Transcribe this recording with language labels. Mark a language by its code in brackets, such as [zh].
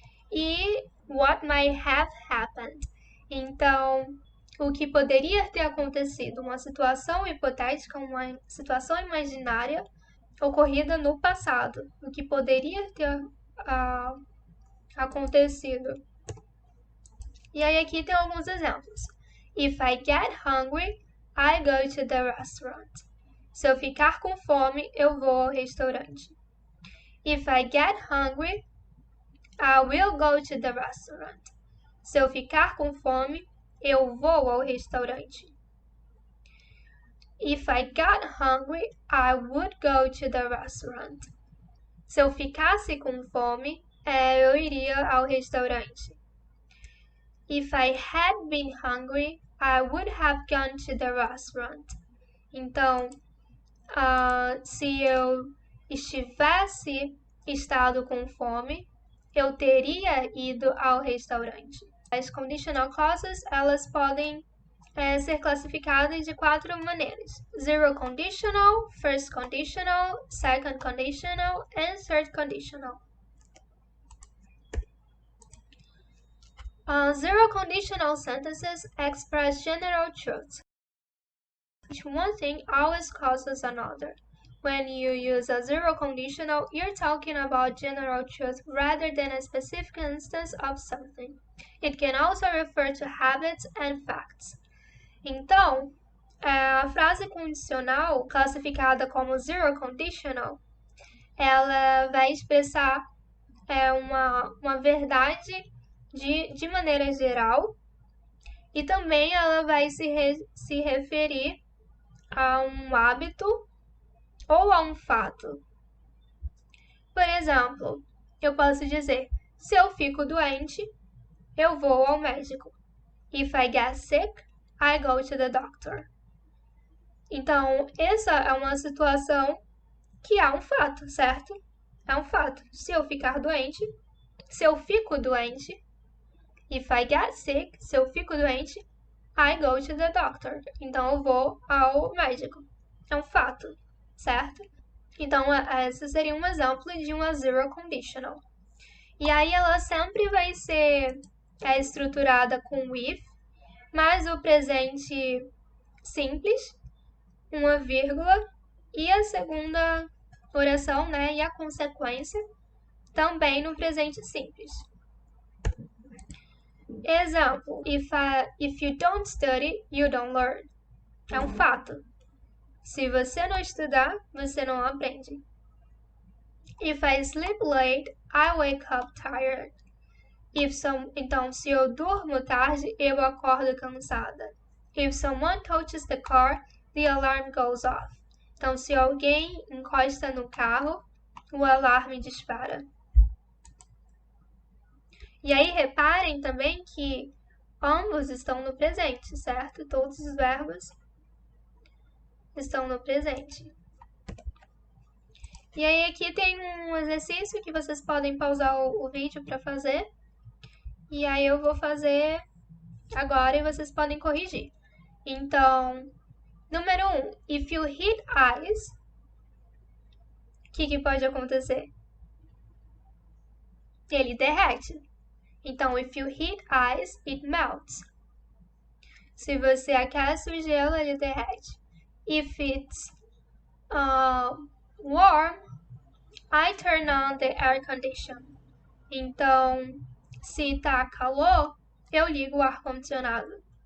[pt] E [en] what might have happened, [pt] então o que poderia ter acontecido, uma situação hipotética, uma situação imaginária ocorrida no passado, o que poderia ter acontecido. E aí aqui tem alguns exemplos. [en] If I get hungry, I go to the restaurant. [pt] Se eu ficar com fome, eu vou ao restaurante. [en] If I get hungry, I will go to the restaurant. [pt] Se eu ficar com fome, eu vou ao restaurante. [en] If I got hungry, I would go to the restaurant. [pt] Se eu ficasse com fome, eu iria ao restaurante. [en] If I had been hungry, I would have gone to the restaurant. [pt] Então, se eu tivesse estado com fome, eu teria ido ao restaurante. As conditional clauses, elas podem ser classificadas de 4 maneiras: zero conditional, first conditional, second conditional, and third conditional. [en] Zero conditional sentences express general truths. One thing always causes another. When you use a zero conditional, you're talking about general truth rather than a specific instance of something. It can also refer to habits and facts. [pt] Então, a frase condicional, classificada como zero conditional, ela vai expressar uma verdade de maneira geral e também ela vai se referir a um hábito ou a um fato. Por exemplo, eu posso dizer, se eu fico doente, eu vou ao médico. [en] If I get sick, I go to the doctor. [pt] Então, essa é uma situação que é um fato, certo? É um fato. Se eu ficar doente, se eu fico doente, [en] if I get sick, [pt] se eu fico doente, [en] I go to the doctor. [pt] Então, eu vou ao médico. É um fato, certo? Então, esse seria um exemplo de uma zero conditional. E aí, ela sempre vai ser estruturada com if, mais o presente simples, uma vírgula, e a segunda oração, né, e a consequência também no presente simples. Exemplo, [en] if you don't study, you don't learn. [pt] É um fato. Se você não estudar, você não aprende. [en] If I sleep late, I wake up tired. [pt] Então, se eu durmo tarde, eu acordo cansada. [en] If someone touches the car, the alarm goes off. [pt] Então, se alguém encosta no carro, o alarme dispara. E aí, reparem também que ambos estão no presente, certo? Todos os verbos estão no presente. E aí, aqui tem um exercício que vocês podem pausar o vídeo para fazer. E aí, eu vou fazer agora e vocês podem corrigir. Então, número 1. [en] If you hit ice, [pt] o que pode acontecer? Ele derrete. Então, [en] if you hit ice, it melts. [pt] Se você aquece o gelo, ele derrete. [en] If it's warm, I turn on the air conditioner. [pt] Então, se tá calor, eu ligo o ar-condicionado.